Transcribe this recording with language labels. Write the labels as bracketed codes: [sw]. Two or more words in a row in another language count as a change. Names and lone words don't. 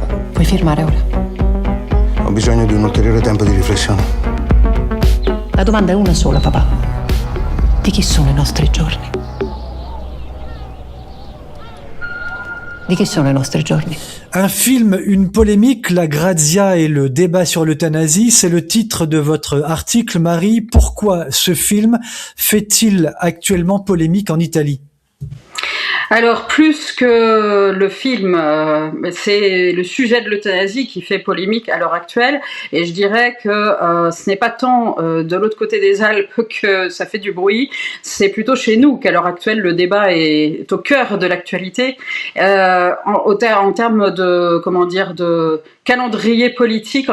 [it] Puoi firmare ora. Ho bisogno di un ulteriore tempo di riflessione. La domanda è una sola, papà. Di chi sono i nostri giorni? Di chi sono i nostri giorni? [fr] Un film, une polémique, la Grazia et le débat sur l'euthanasie, c'est le titre de votre article, Marie. Pourquoi ce film fait-il actuellement polémique en Italie ? Alors, plus que le film, c'est le sujet de l'euthanasie qui fait polémique à l'heure actuelle, et je dirais que ce n'est pas tant de l'autre côté des Alpes que ça fait du bruit, c'est plutôt chez nous qu'à l'heure actuelle le débat est au cœur de l'actualité, en termes de, de calendrier politique.